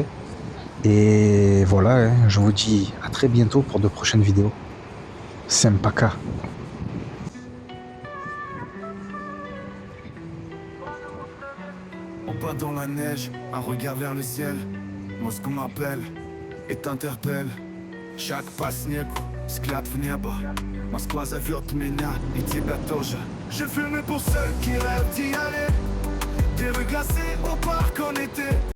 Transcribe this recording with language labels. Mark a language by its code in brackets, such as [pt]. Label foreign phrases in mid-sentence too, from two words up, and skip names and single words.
[fr] Et voilà, hein, je vous dis à très bientôt pour de prochaines vidéos. Sempaka. On part dans la neige, un regard vers le ciel. Moscou m'appelle et t'interpelle. [ru] Шаг по снегу, взгляд в небо. Москва зовет меня и тебя тоже. [fr] Je filme pour ceux qui rêvent d'y aller. Des rues glacées au parc en été.